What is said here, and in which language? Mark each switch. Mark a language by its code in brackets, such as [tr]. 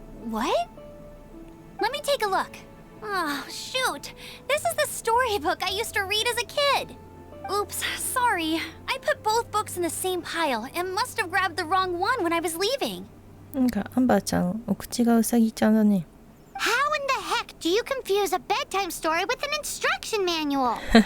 [en] What? Let me take a look. Oh, shoot. This is the storybook I used to read as a kid. Oops, sorry. I put both books in the same pile and must have grabbed the wrong one when I was leaving. [ja] なんかアンバーちゃん、お口がうさぎちゃんだね。 [en] How in the heck do you confuse a bedtime story with an instruction manual?